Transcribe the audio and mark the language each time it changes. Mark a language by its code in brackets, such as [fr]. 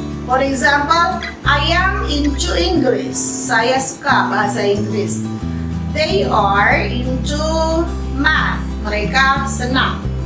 [en] For example, I am into English. [id] Saya suka bahasa Inggris. [en] They are into math. [id] Mereka senang.